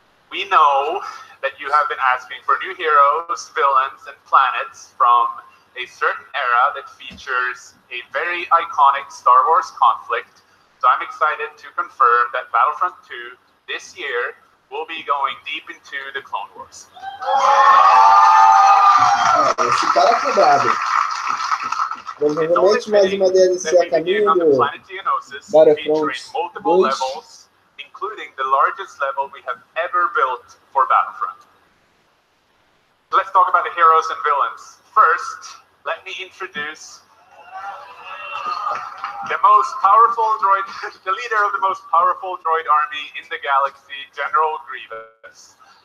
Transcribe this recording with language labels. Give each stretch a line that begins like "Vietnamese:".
English: We know that you have been asking for new heroes, villains, and planets from a certain era that features a very iconic Star Wars conflict. So I'm excited to confirm that Battlefront 2 this year will be going deep into the Clone Wars.
Portuguese: Esse cara é cobrado. Provavelmente mais uma DLC a caminho do Battlefront 2.
English: Including the largest level we have ever built for Battlefront. Let's talk about the heroes and villains. First, let me introduce the most powerful droid, the leader of the most powerful droid army in the galaxy, General Grievous.